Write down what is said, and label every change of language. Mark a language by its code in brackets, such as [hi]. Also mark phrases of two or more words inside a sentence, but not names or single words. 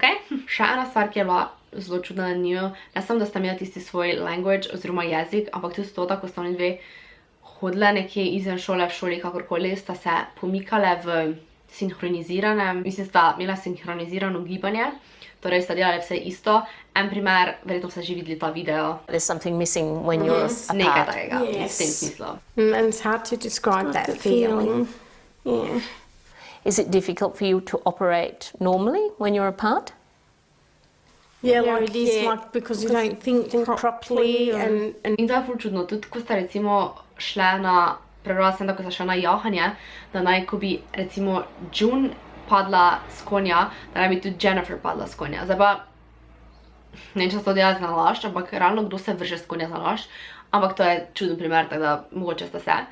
[sl] Še ena stvar, ki je bila zelo čudna na njiju, ne samo, da sta imela tisti svoj language oziroma jezik, ampak tudi to, da ko sta oni dve hodile nekje izven šole, v šoli, kakorkoli, sta se pomikale v sinhroniziranem, mislim, sta imela sinhronizirano gibanje, torej sta delali vse isto. En primer, verjetno ste že videli ta video. [en] There's something missing when you're apart. [sl] Nekaj takega, v [en] Yes. [sl] tem smislu. [en] And it's hard to describe that feeling. Yeah. Is it difficult for you to operate normally when you're apart? Yeah, like it is like because you don't think properly and [sl] In to je ful čudno, tudi ko sta recimo šle na, prebrala sem, da ko sta šla na jahanje, da naj, ko bi recimo June padla s konja, da naj bi tudi Jennifer padla s konja. Zdaj pa, ne vem, če se to dela za nalašč, ampak realno kdo se vrže s konja za nalašč, ampak to je čuden primer, tako da mogoče sta se.